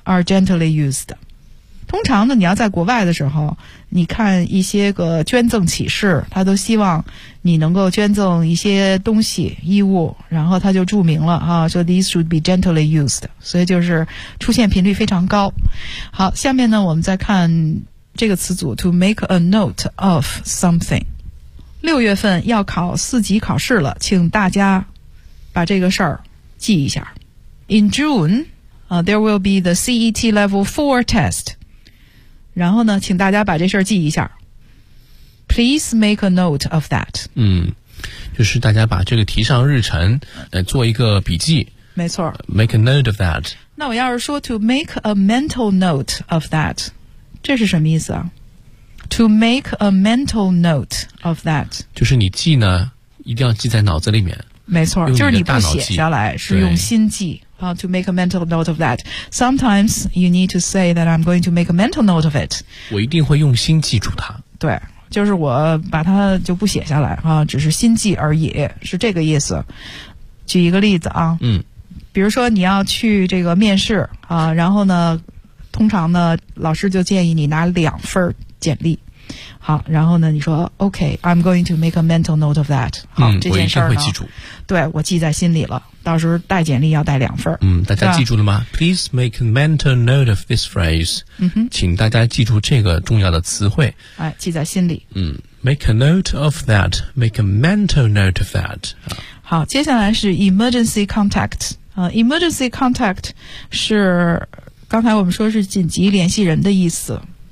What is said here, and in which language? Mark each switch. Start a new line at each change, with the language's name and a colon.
English: are gently used。
Chinese: 通常呢，你要在国外的时候，你看一些个捐赠启事，他都希望你能够捐赠一些东西、衣物，然后他就注明了啊，说
English: these should be gently used，
Chinese: 所以就是出现频率非常高。好，下面呢，我们再看这个词组
English: to make a note of something。
Chinese: 六月份要考四级考试了，请大家把这个事儿记一下。
English: In June, there will be the CET Level 4 test.
Chinese: 然后呢，请大家把这事儿记一下。
English: Please make a note of that。
Chinese: 就是大家把这个提上日程，做一个笔记。没错。
English: Make a note of that。
Chinese: 那我要是说
English: to make a mental note of that，
Chinese: 这是什么意思啊
English: ？To make a mental note of that，
Chinese: 就是你记呢，一定要记在脑子里面。没错，就是你不写下来，是用心记。
English: To make a mental note of that. Sometimes you need to say that I'm going to make a mental note of it.
Chinese: 我一定会用心记住它。对，就是我把它就不写下来啊，只是心记而已，是这个意思。举一个例子啊，比如说你要去这个面试啊，然后呢，通常呢，老师就建议你拿两份简历。好，然后呢，你说
English: OK, I'm going to make a mental note of that.
Chinese: 好，这件事儿呢，我一定会记住。对，我记在心里了。到时候带简历要带两份。大家记住了吗？
English: Please make a mental note of this phrase。
Chinese: 请大家记住这个重要的词汇。哎，记在心里。
English: Make a note of that. Make a mental note of that.
Chinese: 好，接下来是 emergency contact。Emergency contact 是刚才我们说是紧急联系人的意思。